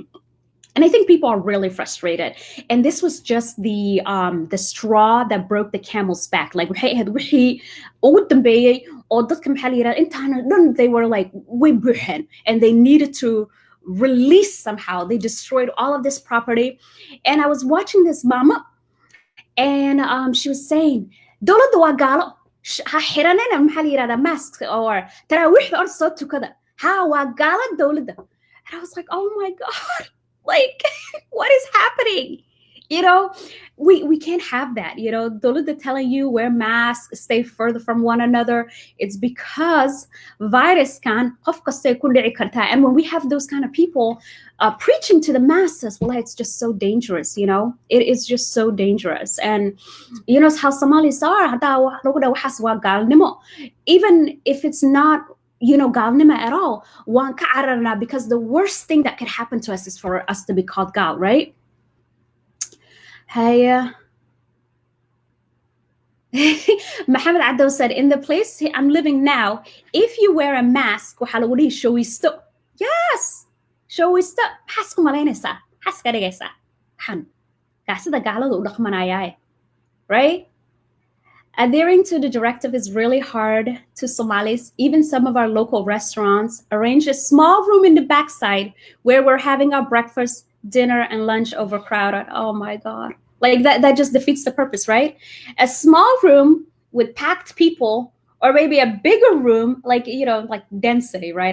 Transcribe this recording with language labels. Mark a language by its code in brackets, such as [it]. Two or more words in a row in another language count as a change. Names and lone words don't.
[en] And I think people are really frustrated. And this was just the straw that broke the camel's back. Like, they were like, and they needed to release somehow. They destroyed all of this property. And I was watching this mama, and she was saying, [so] dowladda waa gaalo, ha xiranina maxaa la yirahdaa [en] masks or [so] taraawixda or soo tukada, ha waa gaalo dowladda. [en] And I was like, oh my God, like, what is happening? we can't have that. You know, dowladda telling you wear masks, stay further from one another. It's because virus can [so] qof kastay ku dhici kartaa. [en] And when we have those kind of people preaching to the masses, well, it's just so dangerous. You know, it is just so dangerous. And you know how Somalis are. Even if it's not, you know, galnima at all, [so] waan ka cararnaa, [en] because the worst thing that could happen to us is for us to be called gal, right? Hey, Mohammed Addo said, in the place I'm living now, if you wear a mask, [so] waxaa lagu dhihi showista. Yes, showista. Maxaas ku malaynaysaa? Maxaas ka dhigaysaa? Waxaan gacsida gaalada u dhaqmanayaaye, [en] right? Adhering to the directive is really hard to Somalis. Even some of our local restaurants arrange a small room in the backside where we're having our breakfast, dinner, and lunch overcrowded. Oh my God. Like that just defeats the purpose, right? A small room with packed people, or maybe a bigger room, like, you know, like density, right?